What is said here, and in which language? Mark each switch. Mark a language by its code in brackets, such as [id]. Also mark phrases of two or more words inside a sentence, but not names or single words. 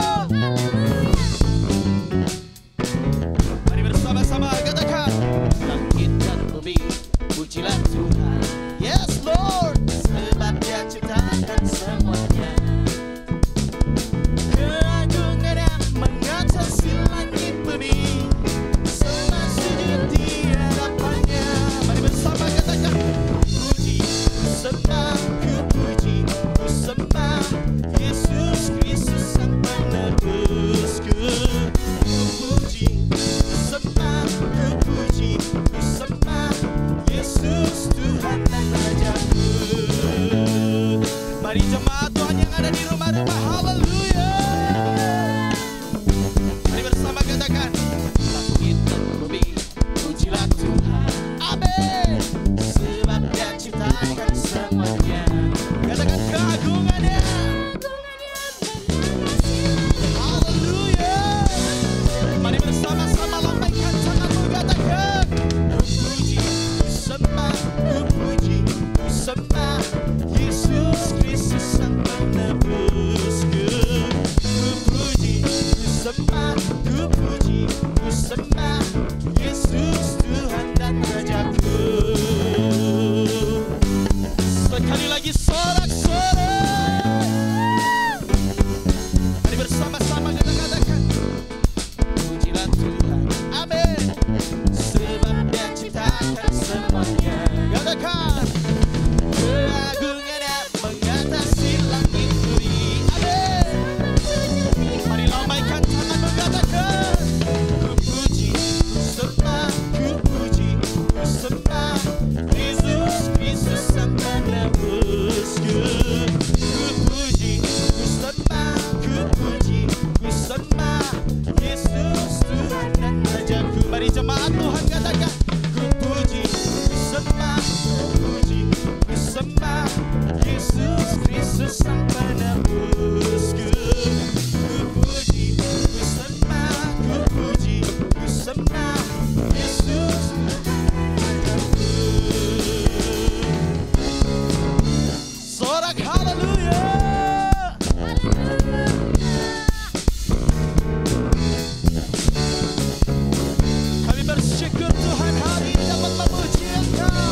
[id] Mari bersama-sama katakan, langit dan bumi pujilah Tuhan. [en] Yes Lord, [id] sebab Dia ciptakan semuanya. Keagungannya mengatasi langit bumi, sembah sujud di hadapannya. Mari bersama katakan, puji, ku sembah, ku puji, ku sembah Yesus Kristus Sang Penebusku. Ku puji, ku sembah, ku puji, ku sembah Yesus Tuhan dan Rajaku. Mari jemaat Tuhan yang ada di rumah-rumah, haleluya. Mari bersama katakan, langit dan bumi pujilah Tuhan. Amin. Sebab Dia ciptakan semuanya. Katakan keagungannya. Haleluya. Mari bersama-sama lambaikan tanganmu, katakan, ku puji, ku sembah, ku puji, ku sembah Yesus Kristus Sang Penebusku. Ku puji, ku sembah, ku puji, ku sembah Yesus Tuhan dan Rajaku. Sekali lagi sorak-sorai. Mari bersama-sama kita katakan, pujilah Tuhan. Amin. Sebab Dia ciptakan semuanya. Katakan, keagungannya mengatasi langit bumi. Amin. Mari lambaikan tanganmu, katakan, ku puji, ku sembah, ku puji, ku sembah Yesus Kristus Sang Penebusku. Ku puji, ku sembah, ku puji, ku sembah Yesus Tuhan dan Rajaku. Mari jemaat Tuhan katakan, ku puji, ku sembah, ku puji, ku sembah Yesus Kristus Sang Penebusku. Ku puji, ku sembah, ku puji, ku sembah Yesus Tuhanku. Sorak haleluya. Kami bersyukur Tuhan hari ini dapat memuji Engkau.